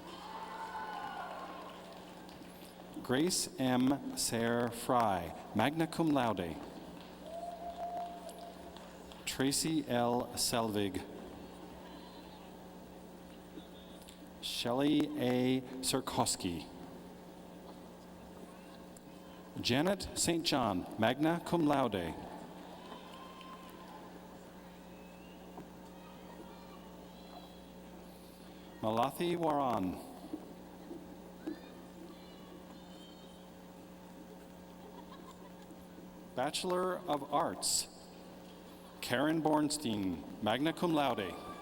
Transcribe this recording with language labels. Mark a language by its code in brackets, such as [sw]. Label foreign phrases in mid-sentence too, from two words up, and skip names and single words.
[en] Grace M. Sayre Fry, [la] magna cum laude. [en] Tracy L. Selvig. Shelley A. Sirkowski. Janet St. John, [la] magna cum laude. [en] Malathi Waran. Bachelor of Arts, Karen Bornstein, [la] magna cum laude.